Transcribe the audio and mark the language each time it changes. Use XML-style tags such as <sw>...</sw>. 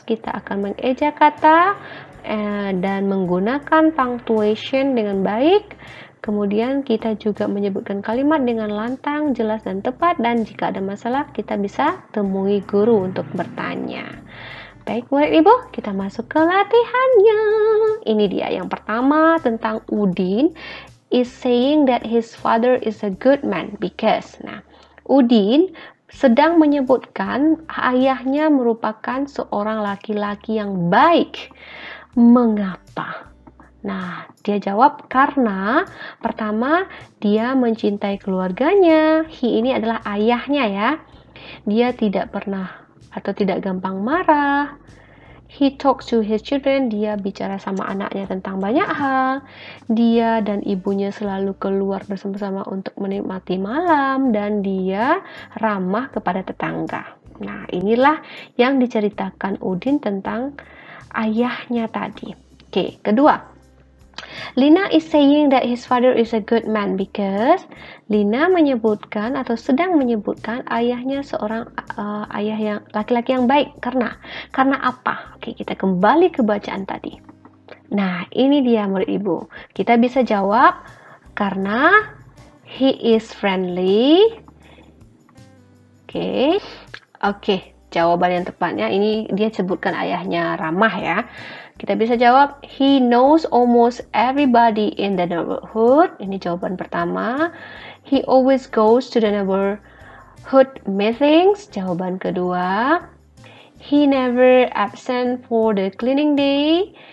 <id>Kita akan mengeja kata dan menggunakan punctuation dengan baik. Kemudian kita juga menyebutkan kalimat dengan lantang, jelas, dan tepat. Dan jika ada masalah, kita bisa temui guru untuk bertanya. Baik, murid Ibu, kita masuk ke latihannya. Ini dia yang pertama tentang</id> <en>Udin is saying that his father is a good man because.</en> <id>Nah, Udin sedang menyebutkan ayahnya merupakan seorang laki-laki yang baik. Mengapa? Nah, dia jawab karena pertama dia mencintai keluarganya. He ini adalah ayahnya ya. Dia tidak pernah atau tidak gampang marah.</id> <en>He talks to his children,</en> <id>dia bicara sama anaknya tentang banyak hal. Dia dan ibunya selalu keluar bersama-sama untuk menikmati malam, dan dia ramah kepada tetangga. Nah, inilah yang diceritakan Udin tentang ayahnya tadi. Oke, kedua.</id> <en>Lina is saying that his father is a good man because</en> <id>Lina menyebutkan atau sedang menyebutkan ayahnya seorang ayah yang laki-laki yang baik. Karena apa? Oke, kita kembali ke bacaan tadi. Nah, ini dia murid Ibu. Kita bisa jawab karena</id> <en>he is friendly.</en> <id>Oke, jawaban yang tepatnya ini dia sebutkan ayahnya ramah ya. Kita bisa jawab,</id> <en>he knows almost everybody in the neighborhood.</en> <id>Ini jawaban pertama.</id> <en>He always goes to the neighborhood meetings.</en> <id>Jawaban kedua.</id> <en>He never absent for the cleaning day.</en>